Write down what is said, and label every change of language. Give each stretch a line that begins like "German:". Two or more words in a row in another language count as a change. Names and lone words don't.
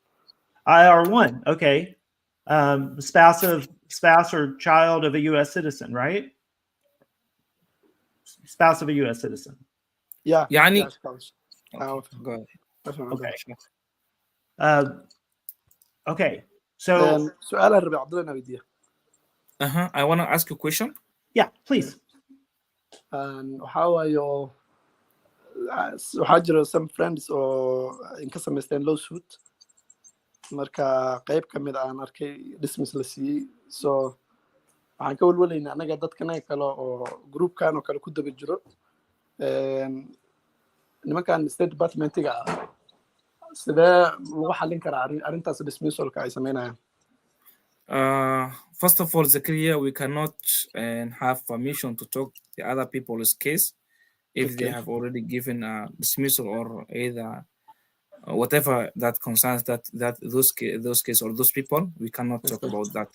English: IR1, okay. Spouse or child of a U.S. citizen, right? Spouse of a U.S. citizen. Yeah. يعني spouse. go ahead. Okay. Okay. So سؤال الربيع عبد الله نبيديه. I want to ask you a question. Yeah, please. How are your
Somali: waxaa jira
English: some friends
Somali: oo inka samaysteen lawsuit marka qayb ka mid aan arkay dismiss la siiyey so waxaan ka walwalaynaa anaga dadkanaga kale oo groupkan oo kale ku daba jiro nimankan state departmentiga sidee lagu xallin karaa arrintaas dismissalka ay samaynayaan?
English: First of all, Zakaria, we cannot have permission to talk the other people's case if they have already given a dismissal or either whatever that concerns those case or those people. We cannot talk about that.